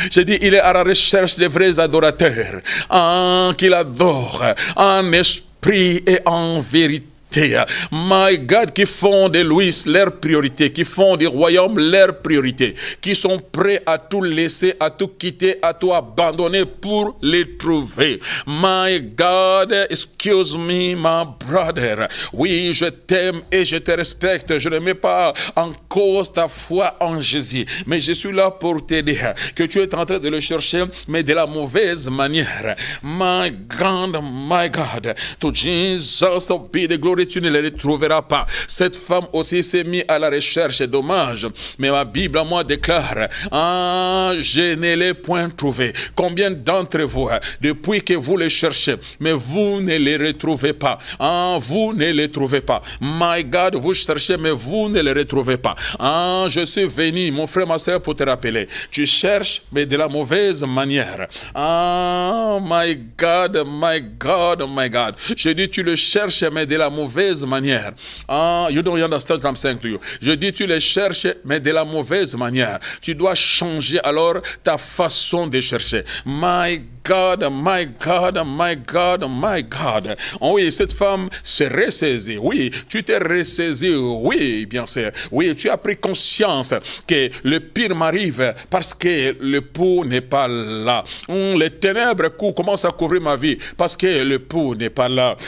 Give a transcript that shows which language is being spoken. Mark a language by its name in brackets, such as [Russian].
[French] Je dis, il est à la recherche des vrais adorateurs, qu'il adore en esprit et en vérité. [English] My God, [French] qui font de Louis leur priorité, qui font du royaume leur priorité, qui sont prêts à tout laisser, à tout quitter, à tout abandonner pour les trouver. [English] My God, excuse me, my brother. [French] Oui, je t'aime et je te respecte. Je ne mets pas en cause ta foi en Jésus, mais je suis là pour te dire que tu es en train de le chercher, mais de la mauvaise manière. [English] My God, to Jesus be the glory [French] retrouverais, tu ne les retrouveras pas. Cette femme aussi s'est mise à la recherche, c'est dommage. Mais ma Bible à moi déclare, je ne l'ai point trouvé. Combien d'entre vous, depuis que vous les cherchez, mais vous ne les retrouvez pas. Vous ne les trouvez pas. [English] My God, [French] vous cherchez, mais vous ne les retrouvez pas. Je suis venu, mon frère, ma soeur, pour te rappeler. Tu cherches, mais de la mauvaise manière. [English] My God, my God, my God. [French] Je dis, tu le cherches, mais de la mauvaise manière. [English] You don't understand what I'm saying to you. [French] Je dis, tu le cherches, mais de la mauvaise manière. Tu dois changer alors ta façon de chercher. [English] My God, my God, my God, my God. [French] Oui, cette femme s'est ressaisie. Oui, tu t'es ressaisi. Oui, bien sûr. Oui, tu as pris conscience que le pire m'arrive parce que l'époux n'est pas là. Les ténèbres commencent à couvrir ma vie parce que l'époux n'est pas là.